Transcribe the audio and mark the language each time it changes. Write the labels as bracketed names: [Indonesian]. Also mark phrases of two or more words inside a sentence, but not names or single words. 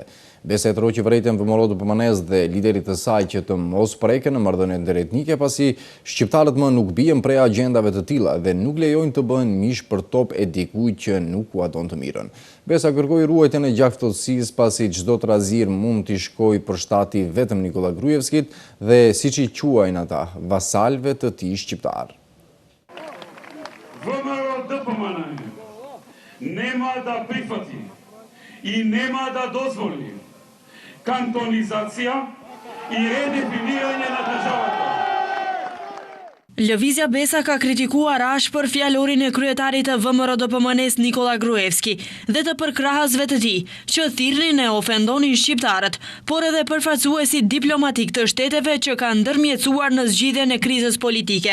[Albanian] Besa e troqi vërejtjen VMRO DPMNE-s dhe liderit të saj që të mos preken në marrëdhënie ndërretnike pasi shqiptarët më nuk bien prej agjendave të tilla dhe nuk lejojnë të bëhen mish për top e dikujt që nuk ua don të mirën. Besa kërkoi ruajtjen e gjaktësisë pasi çdo trazir mund t'i shkojë për shtati vetëm Nikola Gruevskit dhe siç i quajnë ata, vasalve të tij shqiptar. [Macedonian] ВМРО ДПМНЕ нема да прифати и нема да дозволи кантонизација и редефинирање на државата. [Albanian] Lëvizja Besa ka kritikuar ashpër fjalorin e kryetarit të VMRO DPMNE-s Nikola Gruevski dhe të përkrahësve të tij, që thirrnin e ofendonin shqiptarët, por edhe përfaqësuesit diplomatik të shteteve që kanë ndërmjetësuar në zgjidhjen e krizës politike.